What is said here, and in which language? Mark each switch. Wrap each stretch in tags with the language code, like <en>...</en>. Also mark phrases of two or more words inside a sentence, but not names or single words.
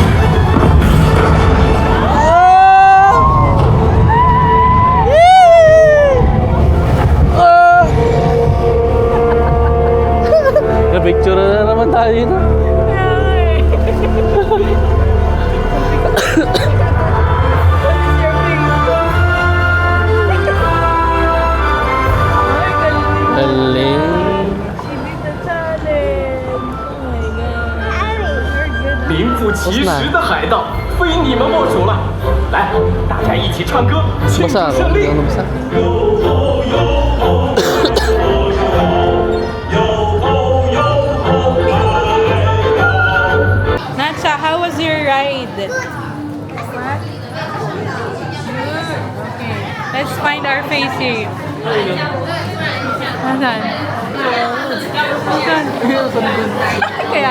<tl>Picture na naman tayo na. Galing.</tl> <zh>名副其实的海盗，非你们莫属了！来，大家一起唱歌，庆祝</zh> <tl>Basa,</tl> <zh>胜利！</zh> <tl>hindi ako nabasa.</tl> <en>Natsa, how was your ride? Okay. Let's find our face here.</en> <tl>Nasaan? Nasaan?</tl>